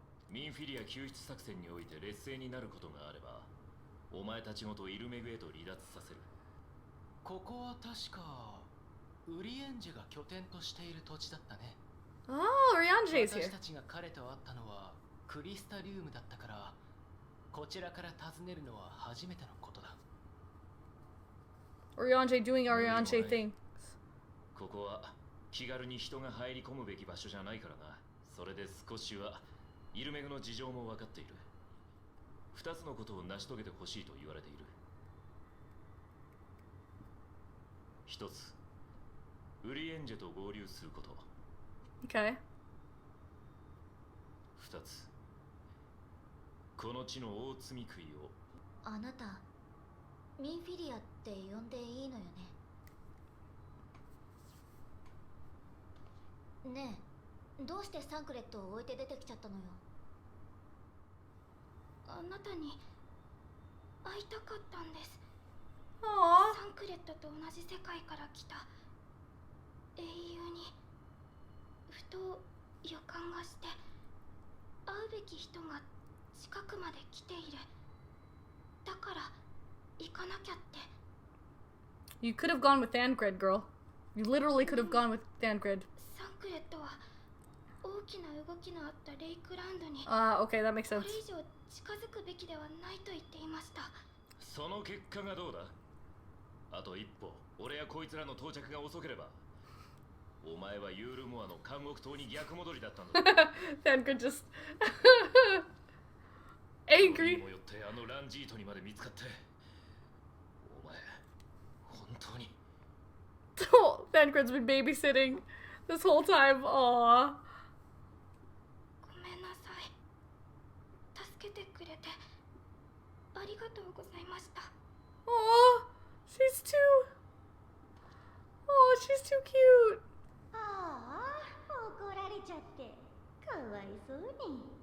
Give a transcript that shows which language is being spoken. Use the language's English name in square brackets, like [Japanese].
[Japanese] ミンフィリア救出作戦において劣勢になることがあればお前たちごとイルメグへと離脱させる。ここは確かウリエンジェが拠点としている土地だったね。 [English] Oh, Ryonjei's here. [Japanese] 私たちが彼と会ったのはクリスタリウムだったから、こちらから訪ねるのは初めてのことだ。 [English] Ryonjei doing Ryonjei things. [Japanese] ここは気軽に人が入り込むべき場所じゃないからな。それで少しはイルメグの事情も分かっている。二つのことを成し遂げてほしいと言われている。一つ、ウリエンジェと合流すること。 [English] Okay. [Japanese] 二つ、この地の大罪食いを。あなたミンフィリアって呼んでいいのよね。ねえ、どうしてサンクレットを置いて出てきちゃったのよ。あなたに会いたかったんです。 [English] Aww. [Japanese] サンクレットと同じ世界から来た英雄にふと予感がして、会うべき人が近くまで来ている。だから行かなきゃって。 [English] You could have gone with Dadcred, girl. You literally could have gone with Dadcred. [Japanese] サンクレットは大きな動きのあったレイクランドに [English] Okay, that makes [Japanese] こ [English] sense. [Japanese] れ以上近づくべきではないと言っていました。その結果がどうだ。あと一歩、俺やこいつらの到着が遅ければ、お前はユールモアの監獄島に逆戻りだったんだ。 [English] Dadcred just angry. [Japanese] もよってあのランジートにまで見つかって、お前本当に。 [English] Oh, Dadcred's been babysitting this whole time. Aww. [Japanese] ごめんなさい。助けてくれてありがとうございました。 [English] Aww. She's too. Oh, she's too cute. [Japanese] ああ、怒られちゃってかわいそうに。